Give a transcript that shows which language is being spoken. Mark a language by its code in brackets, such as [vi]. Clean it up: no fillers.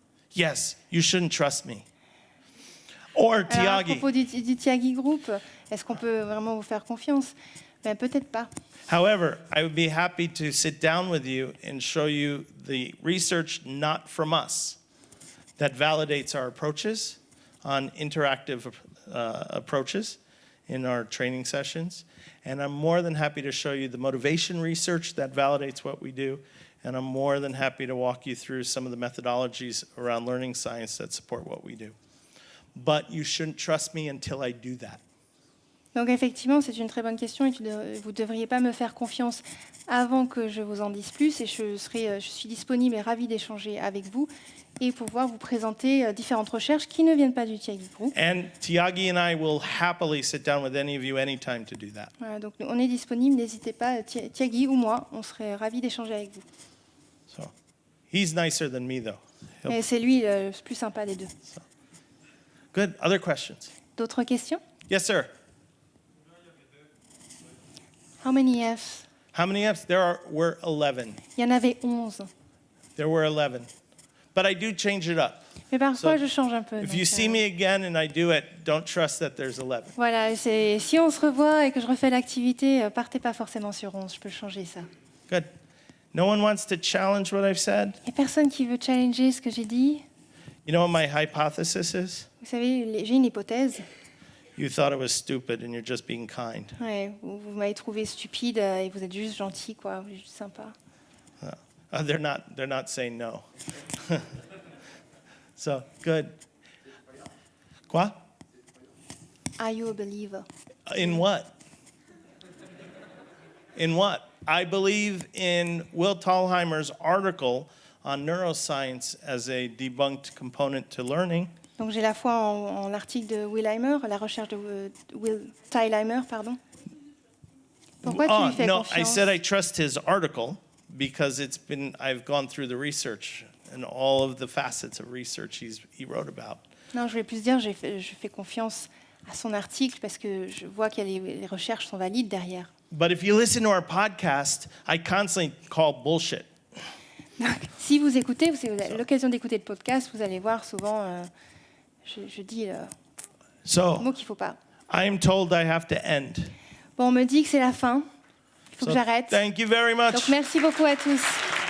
[en] Yes, you shouldn't trust me. Or [fr] Alors, à Tiagi. propos du Tiagi Group, est-ce qu'on peut vraiment vous faire confiance? Peut-être pas. [en] However, I would be happy to sit down with you and show you the research not from us that validates our approaches on interactive approaches in our training sessions. And I'm more than happy to show you the motivation research that validates what we do. And I'm more than happy to walk you through some of the methodologies around learning science that support what we do. But you shouldn't trust me until I do that. [fr] Donc effectivement, c'est une très bonne question et vous ne devriez pas me faire confiance avant que je vous en dise plus. Et je suis disponible et ravie d'échanger avec vous et pouvoir vous présenter différentes recherches qui ne viennent pas du Tiagi Group. [en] And Tiagi and I will happily sit down with any of you anytime to do that. [fr] Voilà, donc on est disponible, n'hésitez pas, Tiagi ou moi, on serait ravis d'échanger avec vous. [en] So he's nicer than me, though. [fr] Et c'est lui le plus sympa des deux. [en] Good. Other questions? [fr] D'autres questions? [en] Yes, sir. How many Fs? How many Fs? Were 11. [fr] Il y en avait 11. [en] There were 11. But I do change it up. [fr] Mais parfois, [en] So, [fr] je change un peu. [en] If [fr] donc, [en] you see me again and I do it, don't trust that there's 11. [fr] Voilà, si on se revoit et que je refais l'activité, partez pas forcément sur 11, je peux changer ça. [en] Good. No one wants to challenge what I've said? [fr] Il n'y a personne qui veut challenger ce que j'ai dit. [en] You know what my hypothesis is? [fr] Vous savez, j'ai une hypothèse. [en] You thought it was stupid and you're just being kind. [fr] Ouais, vous m'avez trouvé stupide et vous êtes juste gentil, quoi. Vous êtes juste sympa. [en] They're not saying no. So, good. Quoi? Are you a believer? In what? In what? I believe in Will Thalheimer's article on neuroscience as a debunked component to learning. [fr] Donc j'ai la foi en l'article de Willheimer, la recherche de Will Thalheimer, pardon. Pourquoi tu lui fais [en] no, [fr] confiance? [en] I said I trust his article because I've gone through the research and all of the facets of research he wrote about. [fr] Non, je voulais plus dire, je fais confiance à son article parce que je vois que les recherches sont valides derrière. [en] But if you listen to our podcast, I constantly call bullshit. [fr] Donc, si vous écoutez, vous avez l'occasion d'écouter le podcast, vous allez voir souvent, je dis le mot qu'il ne faut pas. [en] I am told I have to end. [fr] Bon, on me dit que c'est la fin, il faut que j'arrête. [en] Thank you very much. [fr] Donc merci beaucoup à tous.